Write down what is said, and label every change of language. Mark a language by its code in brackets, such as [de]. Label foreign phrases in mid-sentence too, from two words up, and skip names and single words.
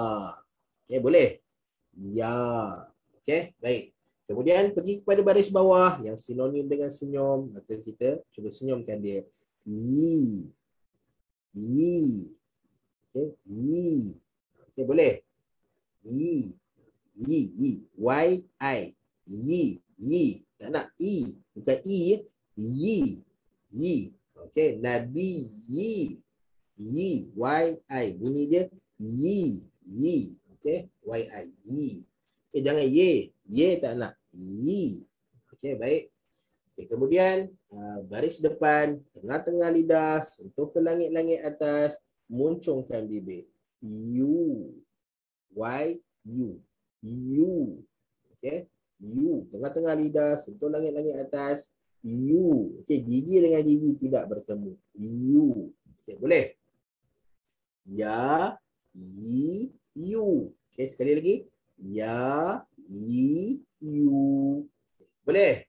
[ms] Okey, boleh? Ya. Okey, baik. Kemudian pergi kepada baris bawah yang sinonim dengan senyum, maka kita cuba senyumkan dia. I. I. Okey, I. Okey, boleh? I. I. I. Y. I. I. I. Tak nak I. Bukan I. I. I. Okey, Nabi. I. I. Y. I. Bunyi dia. I. I. Okey, Y. I. I. Jangan Y. Y tak nak. I. Okey, baik. Okay, kemudian baris depan, tengah-tengah lidah, sentuh ke langit-langit atas, muncungkan bibir. U. Y. U. U. Okey. U. Tengah-tengah lidah, sentuh langit-langit atas. U. Okey, gigi dengan gigi tidak bertemu. U. Okey, boleh? Ya. I. U. Okey, sekali lagi. Ya. I. U. Boleh?